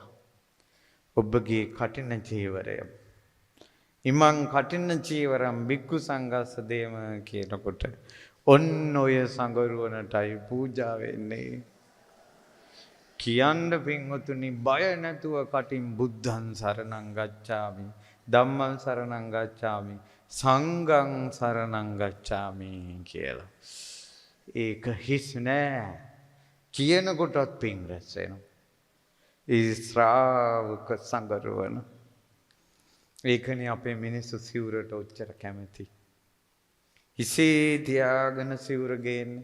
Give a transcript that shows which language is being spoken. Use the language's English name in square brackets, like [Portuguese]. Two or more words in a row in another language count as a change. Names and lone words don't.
[Sinhala] ඔබගේ කටින ජීවරය. [Pali] ඉමං කටින ජීවරම් බික්කු සංඝස්ස දේම [Sinhala] කියනකොට ඔන්න ඔය සංගරුවනටයි පූජා වෙන්නේ. කියන්න පින්වතුනි බය නැතුව කටින් [Pali] බුද්ධං සරණං ගච්ඡාමි ධම්මං සරණං ගච්ඡාමි සංඝං සරණං ගච්ඡාමි [Sinhala] කියලා. ඒක හිස් නෑ. කියනකොටත් පින් රැස් වෙනවා. ඒ ශ්‍රාවක සංගරුවන. ඒකනේ අපේ මිනිස්සු සිවුරට ඔච්චර කැමති. හිසේ තියාගෙන සිවුර ගේන්නේ.